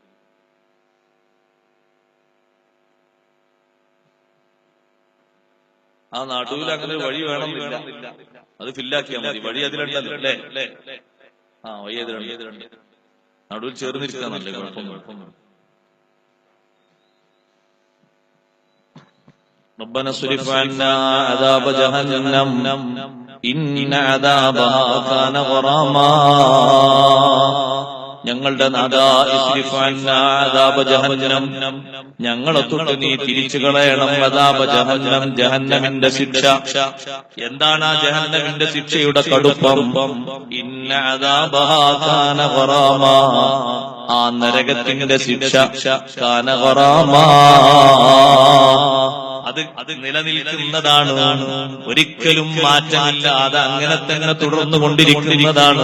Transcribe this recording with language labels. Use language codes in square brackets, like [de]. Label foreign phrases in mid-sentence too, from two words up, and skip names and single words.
[ml] ആ നടുവിൽ അങ്ങനെ ഒരു വഴി വേണമെന്നില്ല, അത് ഫില്ലാക്കിയാൽ മതി. വഴി അതിലുണ്ടല്ലോ അല്ലേ? ആ വഴി അതിലുണ്ട്. നടുവിൽ ചേർന്നിരിക്കാന്നല്ലേ, കുഴപ്പമൊന്നും. [ar] ربنا اصرف عنا عذاب جهنم إن عذابها كان غراما. [ml] ഞങ്ങളുടെ നാദാ [ar] اصرف عنا عذاب جهنم, [ml] ഞങ്ങളെ തൊട്ട് നീ തിരിച്ചു കളയണം [ar] عذاب جهنم, [ml] ജഹന്നമിന്റെ ശിക്ഷ. എന്താണ് ആ ജഹന്നമിന്റെ ശിക്ഷയുടെ കടുപ്പം? [ar] إن عذابها كان غراما, [ml] ആ നരകത്തിന്റെ ശിക്ഷ [ar] كان غراما, [ml] അത് നിലനിൽക്കുന്നതാണ്, ഒരിക്കലും മാറ്റമില്ലാതെ അങ്ങനെ തന്നെ തുടർന്നു കൊണ്ടിരിക്കുന്നതാണ്.